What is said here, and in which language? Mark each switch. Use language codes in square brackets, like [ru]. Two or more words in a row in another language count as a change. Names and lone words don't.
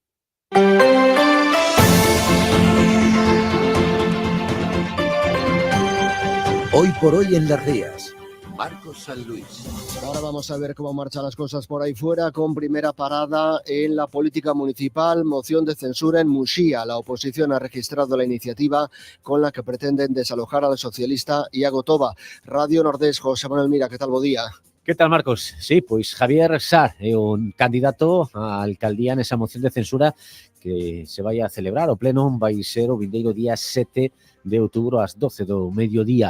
[es] Hoy por hoy en Las Rías, Marcos San Luis. Ahora vamos a ver cómo marchan las cosas por ahí fuera, con primera parada en la política municipal, moción de censura en Muxía. La oposición ha registrado la iniciativa con la que pretenden desalojar al socialista Iago Toba. Radio Nordés, José Manuel Mira, ¿qué tal? [gl] Bo día. [es] ¿Qué tal, Marcos? [gl] Sí, pois Javier Sar é un candidato á alcaldía nesa moción de censura que se vai a celebrar. O pleno vai ser o vindeiro día 7 de outubro ás 12 do mediodía.